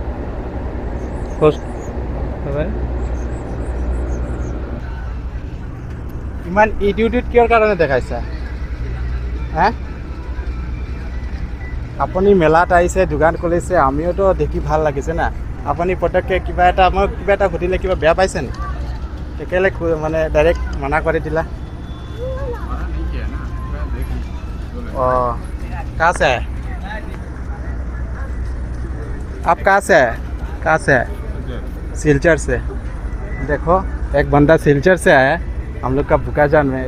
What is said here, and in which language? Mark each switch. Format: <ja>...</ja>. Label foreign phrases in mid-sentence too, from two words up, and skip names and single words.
<as>ইমান ইউটিউবত কিহৰ কাৰণে দেখাইছা? হা, আপুনি মেলাত আহিছে, দোকান খুলিছে, আমিওতো দেখি ভাল লাগিছে না। আপুনি পটককৈ কিবা এটা মই কিবা এটা সুধিলে কিবা বেয়া পাইছে নি? একেলে মানে ডাইৰেক্ট মানা কৰি দিলা।</as> <hi>कहाँ से है आप? कहाँ से है? कहाँ से है? सिलचर से। देखो एक बंदा सिलचर से आया, हम लोग का बुकाजान में।</hi>